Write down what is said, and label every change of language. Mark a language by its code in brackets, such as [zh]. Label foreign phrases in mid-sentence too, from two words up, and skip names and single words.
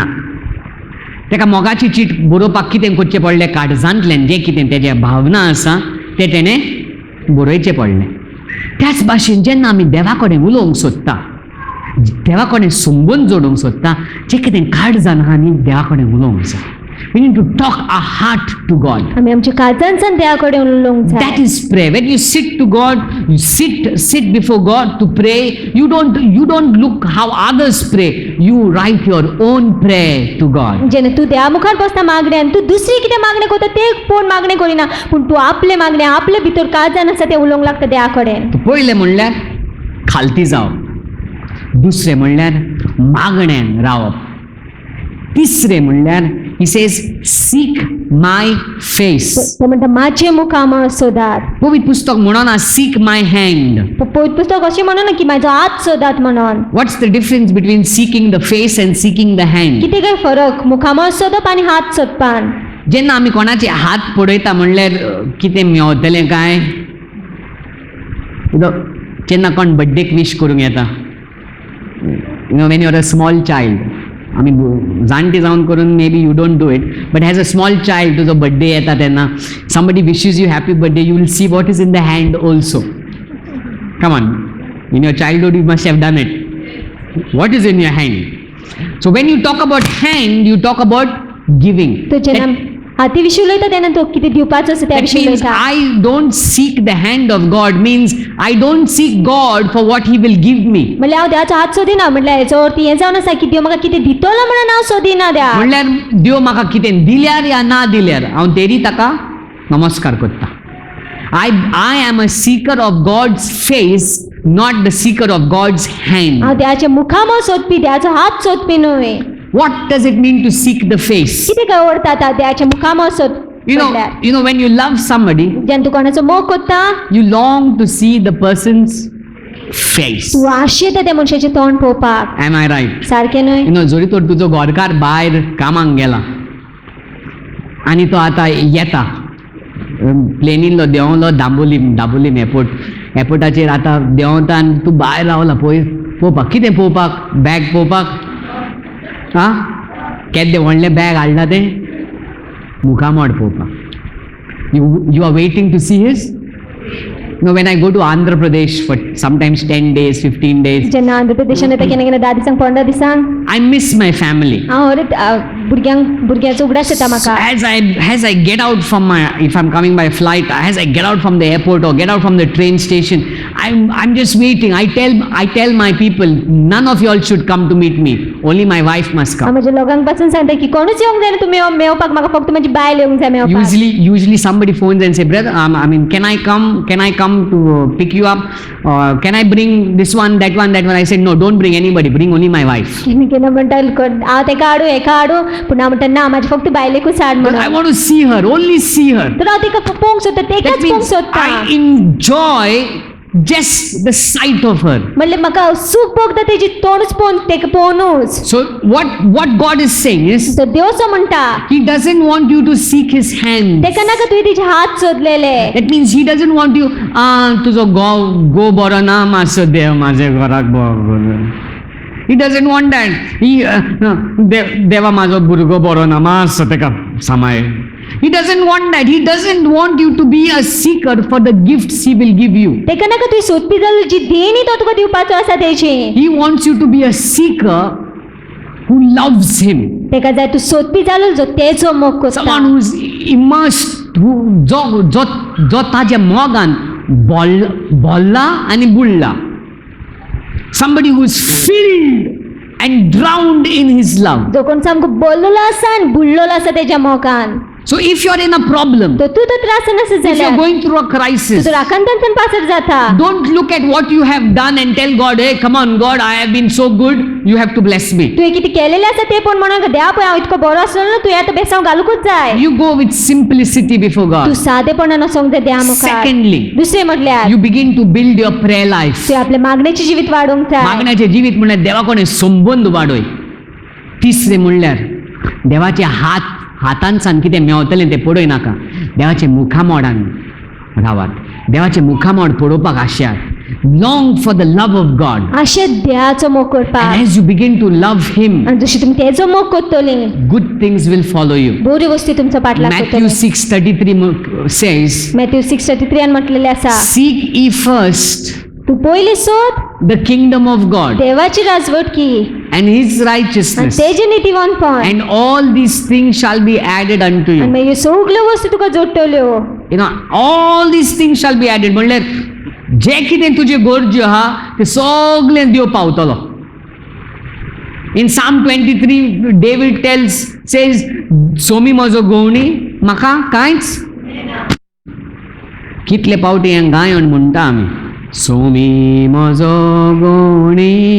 [kok] तेका मोगाची चीट बरोवपाक कितें करचें पडलें? काळजांतल्यान जें कितें तेजे भावना आसा तें तेणें बरयचें पडलें. त्याच भाशेन जेन्ना आमी देवा कडेन उलोवंक सोदता, देवा कडेन संबंद जोडूंक सोदता, जें कितें काळजान आहा न्ही, देवा कडेन उलोवंक जाय. [en] We need to talk our heart to God. [kok] आमी आमच्या काळजांसान देवा कडेन उलोवंक जाय. [en] That is prayer. When you sit to God, you sit before God to pray. You don't look how others pray. You write your own prayer to God. [kok] जेन्ना तूं देवा मुखार बसता मागण्यान तूं दुसरी कितें मागणें करता ते कोण मागणें करिना पूण तूं आपले मागणें आपले भितर काळजान आसा तें उलोवंक लागता देवा कडेन. तो पयलें म्हणल्यार खालती जावप, दुसरें म्हणल्यार मागण्यान रावप, तिसरें म्हणल्यार [en] he says seek my face. [kok] तो म्हणटा माझे मुखामळ सोदात. पवित्र पुस्तक म्हणना [en] seek my hand. [kok] पवित्र पुस्तक अशें म्हणना की म्हाजो हात सोदात म्हणून. [en] What's the difference between seeking the face and seeking the hand? [kok] कितें काय फरक मुखामळ सोदप आनी हात सोदपान? जेन्ना आमी कोणाचे हात पळयता म्हणल्यार कितें मेवतलें काय? जेन्ना कोण बर्थडेक विश करूंक येता, [en] when you're a small child, [kok] आमी जाणटी जावन करून [en] maybe you don't do it, but as a small child [kok] तुजो बर्थडे येता तेन्ना [en] somebody wishes you happy birthday, you will see what is in the hand also. Come on, in your childhood you must have done it. What is in your hand? So when you talk about hand, you talk about giving. [kok] तो जेन्ना हाती विशीं उलयता तेन्ना तो कितें दिवपाचो आसा त्या [en] That [kok] विशीं [en] means [kok] उलयता. [en] I don't seek the hand of God, means I don't seek God for what He will give me. [kok] म्हणल्यार हांव देवाचो हात सोदिना म्हटल्यार हेचो अर्थ हें जावन आसा की देव म्हाका कितें दितलो म्हणून हांव सोदिना देवा. म्हणल्यार देव म्हाका कितें दिल्यार या ना दिल्यार हांव तेरी ताका नमस्कार करता. [en] I am a seeker of God's face, not the seeker of God's hand. [kok] हांव देवाचे मुखामळ सोदपी देवाचो हात सोदपी न्हय. [en] What does it mean to seek the face? [kok] कितें काय अर्थ आतां देवाचे मुखामळ सोद म्हटल्यार? [en] You know when you love somebody, [kok] जेन्ना तूं कोणाचो मोग करता [en] you long to see the person's face. [kok] तूं आशेता त्या मनशाचें तोंड पळोवपाक. [en] Am I right? [kok] सारकें न्हय? जोरी तर तुजो घरकार भायर कामाक गेला आनी तो आतां येता प्लेनींतलो देंवलो दाबोलीम एअरपोर्टाचेर आतां देंवता आनी तूं भायर रावला पळोवपाक. कितें पळोवपाक? बॅग पळोवपाक? आं केदें व्हडलें बॅग हाडला तें मुखामोड पळोवपाक. [en] You are waiting to see his? No, when I go to Andhra Pradesh for sometimes 10 days, 15 days, [kok] जेन्ना आंध्र प्रदेशान येता केन्ना केन्ना 10 दिसांक 15 दिसांक [en] I miss my family. [kok] हांव भुरग्याचो उगडास येता म्हाका. [en] As I get out from if I'm coming by flight, as I get out from the airport or get out from the train station, I'm just waiting. I tell my people, none of y'all should come to meet me. Only my wife must [kok] हांव [en] come. [kok] म्हज्या लोकांक पासून सांगता की कोणूच येवंक जायना तुमी मेवपाक. म्हाका फक्त म्हजी बायल येवंक जाय मेवपाक. [en] Usually somebody phones and say, brother, I mean, can I come to pick you up? Or can I bring this one, that one? I said, no, don't bring anybody. Bring only my wife. [kok] केन्ना केन्ना म्हणटा हांव तेका हाडू हेका हाडू पूण हांव म्हणटा ना म्हाजी फक्त बायलेकूच हाड [en] But [kok] म्हणून. [en] I want to see her, only see her. [kok] तर हांव तेका पळोवंक सोदता [en] That [kok] तेकाच पळोवंक [en] means [kok] सोदता. [en] I enjoy just the sight of her. [kok] म्हणल्यार म्हाका सूख भोगता तेजी तोंडूच पळोवन तेका पळोवनूच. [en] So what God is saying is, [kok] तर देव असो म्हणटा [en] He doesn't want you to seek His hand. [kok] तेका नाका तुवें तिचे हात सोदलेले. [en] That means He doesn't want you, [kok] तुझो गो बरो ना मातसो देव माझ्या घराक बरो. [en] He doesn't want that. [kok] देवा माझो भुरगो बरो ना मातसो तेका सांबाळ. [en] He doesn't want that. He doesn't want you to be a seeker for the gifts He will give you. [kok] तेका नाका तुवें सोदपी जालो जी देणी तो तुका दिवपाचो आसा तेची. [en] He wants you to be a seeker who loves Him. [kok] तेका जाय तूं सोदपी जालो जो तेचो मोग करता. [en] Someone who's immersed, [kok] जो ताज्या मोगान बोल्ला आनी बुडला. [en] Somebody who's filled and drowned in His love. [kok] जो कोण सामको बोललेलो आसा आनी बुडलेलो आसा तेच्या मोगान. [en] So if you're in a problem, [kok] तो तूं तो त्रासान आसा [en] if you're [kok] जाल्यार [en] going through a crisis, [kok] तुजो राखणदान पासर जाता. [en] don't look at what you have done and tell God, hey, come on, God, I have been so good, you have to bless me. [kok] तुवें कितें केलेलें आसा तें पळोवन म्हणून देवा पळय हांव इतको बरो आसलो ना तुवें आतां बेसांव घालूंकूच जाय. [en] You go with simplicity before [kok] तूं [en] God. [kok] सादेपणान वचोंक जाय देवा मुखार. [en] Secondly, [kok] दुसरें म्हटल्यार [en] you begin to build your prayer life. [kok] तुवें आपलें मागणेचें जिवीत वाडोवंक जाय. मागण्याचे जीवित म्हणल्यार देवा कोणे संबंध वाडोय. तिसरे म्हणल्यार देवाचे हातांसान कितें मेवतलें तें पळय नाका. देवाचे मुखामोडान रावात. देवाचे मुखामोड पळोवपाक आशात. [en] Long for the love of God. [kok] अशें देवाचो मोग [en] And [kok] करपाक. [en] as you begin to love Him, [kok] आनी जशी तुमी तेचो मोग करतलीं [en] good things will follow you. [kok] बऱ्यो वस्ती तुमचो पाटलाग [en] Matthew [kok] करतल्यो. [en] 6:33 says, [kok] मॅथ्यू 6:33 म्हटलेलें आसा [en] seek ye first [kok] तूं पयलीं सोद [en] the kingdom of God [kok] देवाची राजवटकी [en] and his [kok] आणि [en] righteousness, [kok] तेजे नितीवानपण [en] and all these things shall be added unto [kok] आणि [en] you. [kok] मागीर ह्यो सगल्यो वस्तू तुका जोडटल्यो. [en] You know, all these things shall be added. [kok] म्हणल्यार जे कितें तुजे गरज्यो आहा ते सगळें देव पावतलो. [en] In Psalm 23, David says, [kok] सोमी म्हजो गवणी म्हाका कांयच. कितले पावटी हें गायन म्हणटा आमी, सोमी म्हजो गवणी.